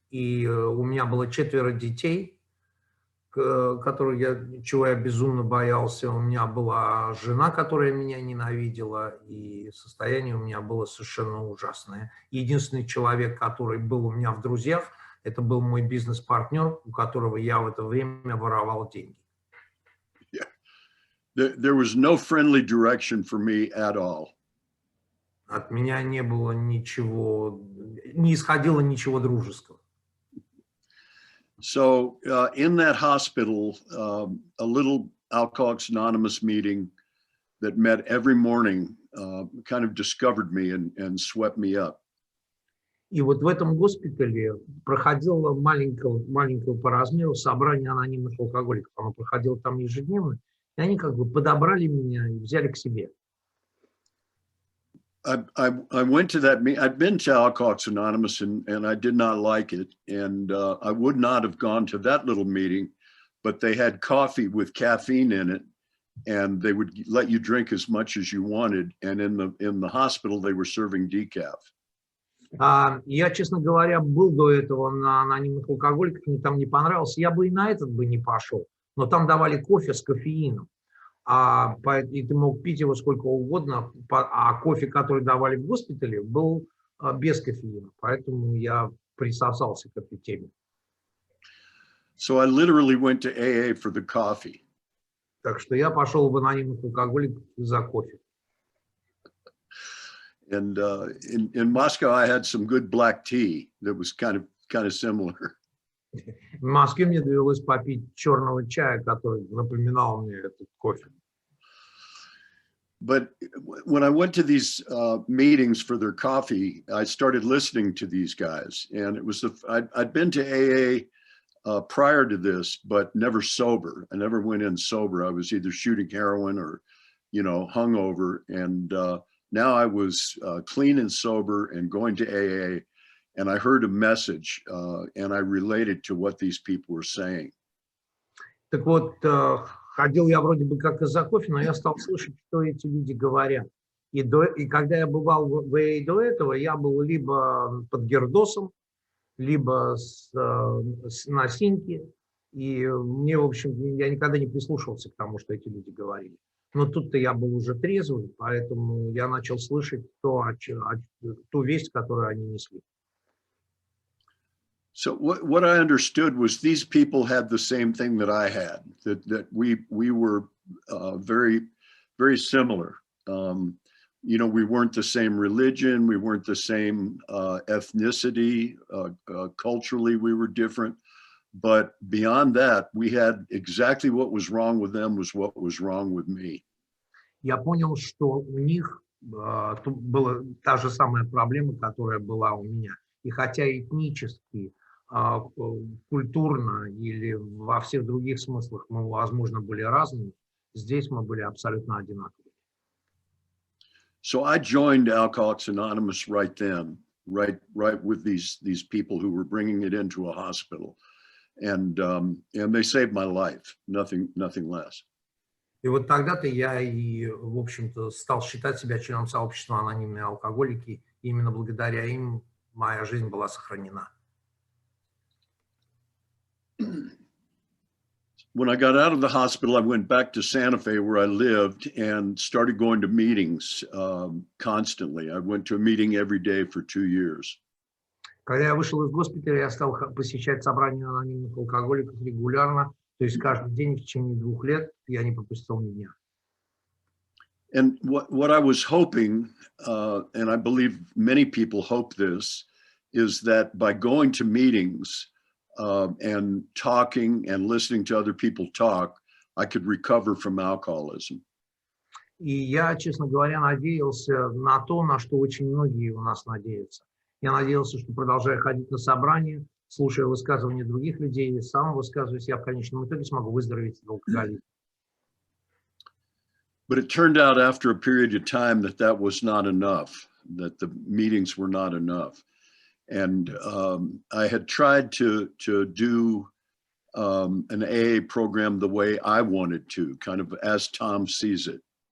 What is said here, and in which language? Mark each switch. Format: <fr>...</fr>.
<ru>И у меня было 4 детей, чего я безумно боялся. У меня была жена, которая меня ненавидела, и состояние у меня было совершенно ужасное. Единственный человек, который был у меня в друзьях, это был мой бизнес-партнер, у которого я в это время воровал деньги.</ru> <en>Yeah. There was no friendly direction for me at all.</en> <ru>От меня не было ничего, не исходило ничего дружеского.</ru> <en>So in that hospital, a little Alcoholics Anonymous meeting that met every morning kind of discovered me and swept me up.</en> <ru>И вот в этом госпитале проходило маленького по размеру собрание анонимных алкоголиков. Оно проходило там ежедневно, и они как бы подобрали меня и взяли к себе.</ru> <en>I went to that meeting. I'd been to Alcoholics Anonymous and I did not like it. And I would not have gone to that little meeting, but they had coffee with caffeine in it and they would let you drink as much as you wanted. And in the hospital, they were serving decaf.</en> <ru>Я, честно говоря, был до этого на анонимных алкоголиках, мне там не понравился. Я бы и на этот бы не пошел, но там давали кофе с кофеином. И ты мог пить его сколько угодно, а кофе, который давали в госпитале, был без кофеина, поэтому я присосался к этой теме.</ru> <en>So I literally went to AA for the coffee.</en> <ru>Так что я пошел в анонимных алкоголиков за кофе.</ru> <en>And in Moscow, I had some good black tea that was kind of similar.</en> <ru>В Москве мне довелось попить черного чая, который напоминал мне этот кофе.</ru> <en>But when I went to these meetings for their coffee, I started listening to these guys. And it was I'd been to AA prior to this, but never sober. I never went in sober. I was either shooting heroin or, hungover. And now I was clean and sober and going to AA. and I heard a message, and I related to what these people were saying.</en> <ru>Так вот, ходил я вроде бы как из-за кофе, но я стал слышать, что эти люди говорят. И когда я бывал в ВА до этого, я был либо под гердосом, либо на синьке. И мне, в общем, я никогда не прислушивался к тому, что эти люди говорили. Но тут-то я был уже трезвый, поэтому я начал слышать ту весть, которую они несли.</ru> <en>So what I understood was these people had the same thing that I had, that we were very, very similar. You know, we weren't the same religion, we weren't the same ethnicity, culturally we were different. But beyond that, we had exactly what was wrong with them was what was wrong with me.</en> <ru>Я понял, что у них была та же самая проблема, которая была у меня. И хотя этнически, культурно или во всех других смыслах мы, возможно, были разными, здесь мы были абсолютно одинаковые.</ru> <en>So I joined Alcoholics Anonymous right then, right with these people who were bringing it into a hospital, and they saved my life, nothing less.</en> <ru>И вот тогда-то я и, в общем-то, стал считать себя членом сообщества анонимные алкоголики. И именно благодаря им моя жизнь была сохранена.</ru> <en>When I got out of the hospital, I went back to Santa-Fe where I lived and started going to meetings constantly. I went to a meeting every day for 2 years.</en> <ru>Когда я вышел из госпиталя, я стал посещать собрания анонимных алкоголиков регулярно. То есть каждый день в течение 2 лет я не пропустил ни дня.</ru> <en>And what I was hoping, and I believe many people hope this, is that by going to meetings and talking and listening to other people talk, I could recover from alcoholism.</en> <ru>И я, честно говоря, надеялся на то, на что очень многие у нас надеются. Я надеялся, что, продолжая ходить на собрания, слушая высказывания других людей и сам высказываясь, я в конечном итоге смогу выздороветь от алкоголизма.</ru> <en>But it turned out after a period of time that was not enough, that the meetings were not enough. And I had tried to do an AA program the way I wanted to, kind of as Tom sees it.</en>